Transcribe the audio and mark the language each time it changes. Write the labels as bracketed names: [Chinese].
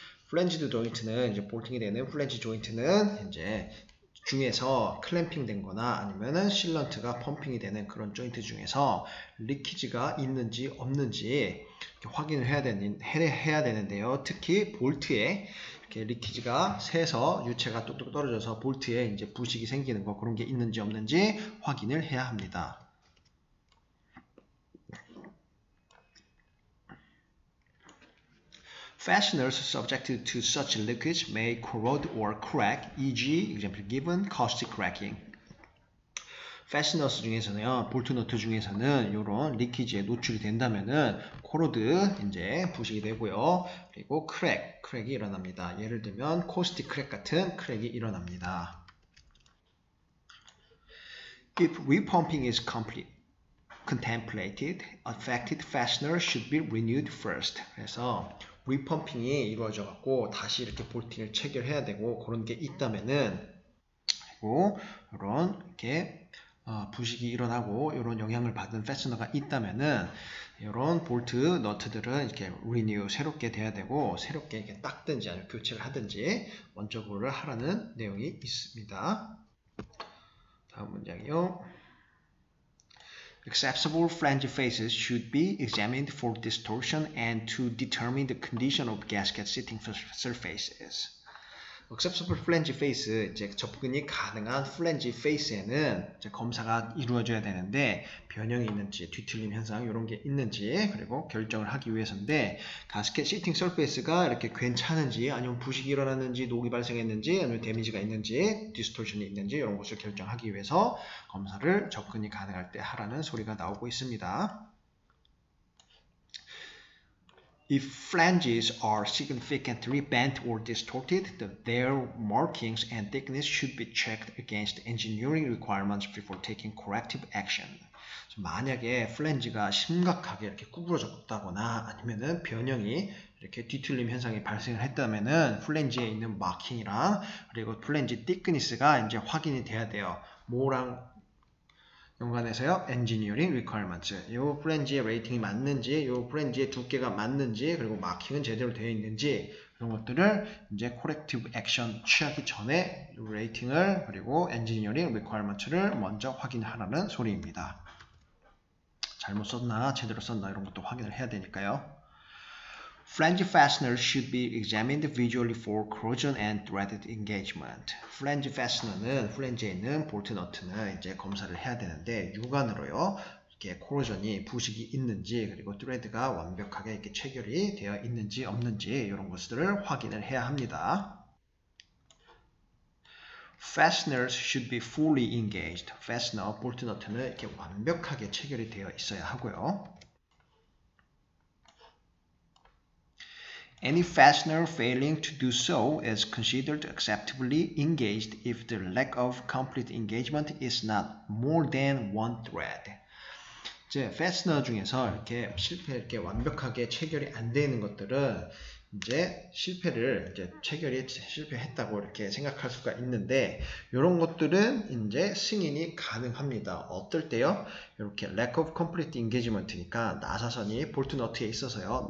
[Korean] 플랜지드 조인트는 이제 볼팅이 되는 플랜지 조인트는 이제 중에서 클램핑 된 거나 아니면은 실런트가 펌핑이 되는 그런 조인트 중에서 리키지가 있는지 없는지 확인을 해야 되는데요. 특히 볼트에 이렇게 리키지가 새서 유체가 뚝뚝 떨어져서 볼트에 이제 부식이 생기는 거, 그런 게 있는지 없는지 확인을 해야 합니다. [English] Fasteners subjected to such leakage may corrode or crack, e.g. example given, caustic cracking. [Korean] fasteners 중에서는요, 볼트 너트 중에서는 이런 리키지에 노출이 된다면은 코로드 이제 부식이 되고요. 그리고 크랙이 일어납니다. 예를 들면 코스틱 크랙 같은 크랙이 일어납니다. [English] If repumping is contemplated, affected fasteners should be renewed first. [Korean] 그래서 리펌핑이 이루어져 갖고 다시 이렇게 볼팅을 체결해야 되고 그런 게 있다면은, 그리고 이런 이렇게 부식이 일어나고 이런 영향을 받은 패스너가 있다면은 이런 볼트 너트들은 이렇게 리뉴, 새롭게 돼야 되고, 새롭게 이렇게 닦든지 아니면 교체를 하든지 먼저 그거를 하라는 내용이 있습니다. 다음 문장이요. [English] Acceptable flange faces should be examined for distortion and to determine the condition of gasket sitting surfaces. Acceptable flange face, [Korean] 이제 접근이 가능한 플랜지 페이스에는 이제 검사가 이루어져야 되는데 변형이 있는지, 뒤틀림 현상 이런 게 있는지, 그리고 결정을 하기 위해서인데 가스켓 시팅 서페이스가 이렇게 괜찮은지, 아니면 부식이 일어났는지, 녹이 발생했는지, 아니면 데미지가 있는지, 디스토션이 있는지 이런 것을 결정하기 위해서 검사를 접근이 가능할 때 하라는 소리가 나오고 있습니다. [English] If flanges are significantly bent or distorted, their markings and thickness should be checked against engineering requirements before taking corrective action. [Korean] 만약에 플랜지가 심각하게 이렇게 구부러졌다거나 아니면은 변형이 이렇게 뒤틀림 현상이 발생을 했다면은 플랜지에 있는 마킹이랑 그리고 플랜지 thickness가 이제 확인이 돼야 돼요. 뭐랑 연관해서요, [English] engineering requirements. [Korean] 이 플랜지의 레이팅이 맞는지, 이 플랜지의 두께가 맞는지, 그리고 마킹은 제대로 되어 있는지, 이런 것들을 이제 [English] corrective action [Korean] 취하기 전에 레이팅을 그리고 [English] engineering requirement [Korean] 를 먼저 확인하라는 소리입니다. 잘못 썼나 제대로 썼나 이런 것도 확인을 해야 되니까요. [English] Flange fasteners should be examined visually for corrosion and threaded engagement. [Korean] Flange fastener는 플랜지에 있는 볼트 너트는 이제 검사를 해야 되는데 육안으로요. 이렇게 코로전이 부식이 있는지 그리고 thread가 완벽하게 이렇게 체결이 되어 있는지 없는지 이런 것들을 확인을 해야 합니다. [English] Fasteners should be fully engaged. [Korean] Fastener 볼트 너트는 이렇게 완벽하게 체결이 되어 있어야 하고요. [English] Any fastener failing to do so is considered acceptably engaged if the lack of complete engagement is not more than one thread. [Korean] 이제 fastener 중에서 이렇게 이렇게 완벽하게 체결이 안 되는 것들은 이제 실패했다고 이렇게 생각할 수가 있는데 이런 것들은 이제 승인이 가능합니다. 어떨 때요? 이렇게 [English] lack of complete engagement [Korean] 니까 나사선이 볼트 너트에 있어서요.